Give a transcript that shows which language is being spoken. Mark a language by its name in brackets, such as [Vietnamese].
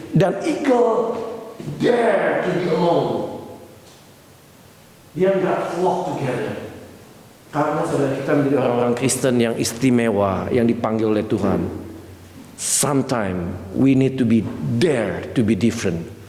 [English] Dan eagle dare to be alone. [Indonesian] Dia nggak [English] flock together. [Indonesian] Karena saudara, kita menjadi orang-orang Kristen yang istimewa, yang dipanggil oleh Tuhan. [English] Sometimes we need to be dare to be different.